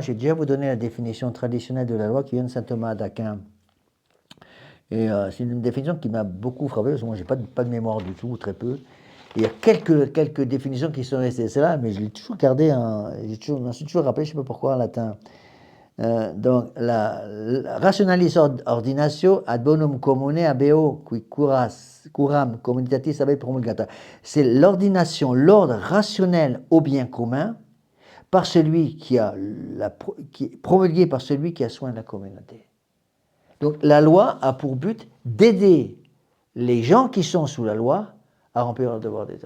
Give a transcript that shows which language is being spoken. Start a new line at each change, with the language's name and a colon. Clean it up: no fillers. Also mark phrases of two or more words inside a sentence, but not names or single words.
French: J'ai déjà vous donné la définition traditionnelle de la loi qui vient de saint Thomas d'Aquin. Et c'est une définition qui m'a beaucoup frappé, parce que moi, je n'ai pas de mémoire du tout, ou très peu. Et il y a quelques définitions qui sont restées là, mais je l'ai toujours gardé, je m'en suis toujours rappelé, je ne sais pas pourquoi, en latin. Donc, la
Latin: rationalis ordinatio ad bonum commune habeo qui curam communitatis habet promulgata.
French: C'est l'ordination, l'ordre rationnel au bien commun par celui qui est promulgué par celui qui a soin de la communauté. Donc, la loi a pour but d'aider les gens qui sont sous la loi à remplir leur devoir d'État.